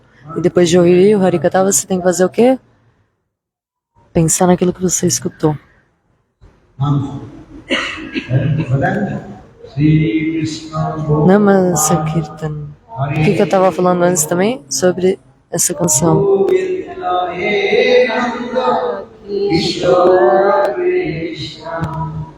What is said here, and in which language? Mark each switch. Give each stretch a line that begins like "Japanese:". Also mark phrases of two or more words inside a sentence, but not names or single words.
Portuguese: E depois de ouvir o Harikata, você tem que fazer o quê? Pensar naquilo que você escutou. Sri Krishna
Sanskrit: Nama Sankirtan.
Portuguese: O que eu estava falando antes também? Sobre essa canção.
Sanskrit: Govinda He Nanda Kishora Krishna